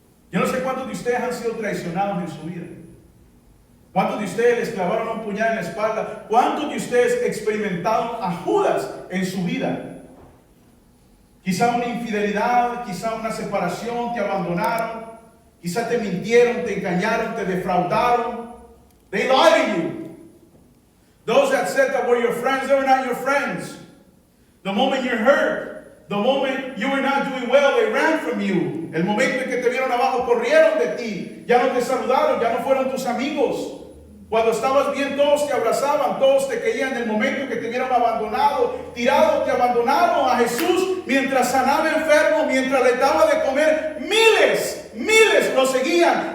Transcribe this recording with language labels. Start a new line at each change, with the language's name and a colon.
Spanish: Yo no sé cuántos de ustedes han sido traicionados en su vida. ¿Cuántos de ustedes les clavaron un puñal en la espalda? ¿Cuántos de ustedes experimentaron a Judas en su vida? Quizá una infidelidad, quizá una separación, te abandonaron, quizá te mintieron, te engañaron, te defraudaron.
English: They lied to you. Those that said that were your friends, they were not your friends. The moment you're hurt, the moment you were not doing well, they ran from you.
Spanish: El momento en que te vieron abajo, corrieron de ti. Ya no te saludaron, ya no fueron tus amigos. Cuando estabas bien, todos te abrazaban, todos te querían. En el momento que te vieron abandonado, tirado, te abandonaron. A Jesús, mientras sanaba enfermos, mientras le daba de comer, miles lo seguían.